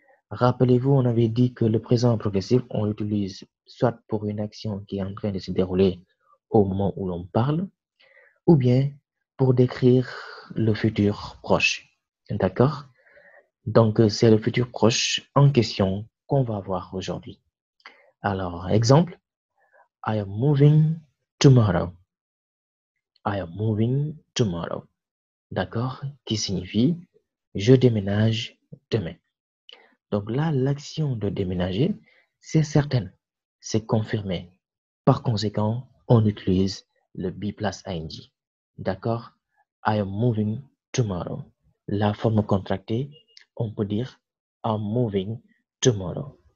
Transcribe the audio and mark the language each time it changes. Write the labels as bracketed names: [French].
[French] Rappelez-vous, on avait dit que le présent progressif, on l'utilise soit pour une action qui est en train de se dérouler au moment où l'on parle, ou bien pour décrire le futur proche. D'accord? Donc, c'est le futur proche en question qu'on va voir aujourd'hui. Alors, exemple, [English] I am moving tomorrow. I am moving tomorrow. D'accord? [French] Qui signifie je déménage demain. Donc là, l'action de déménager, c'est certain, c'est confirmé. Par conséquent, on utilise le be plus ing. D'accord? [English] I am moving tomorrow. [French] La forme contractée, on peut dire [English] I'm moving tomorrow.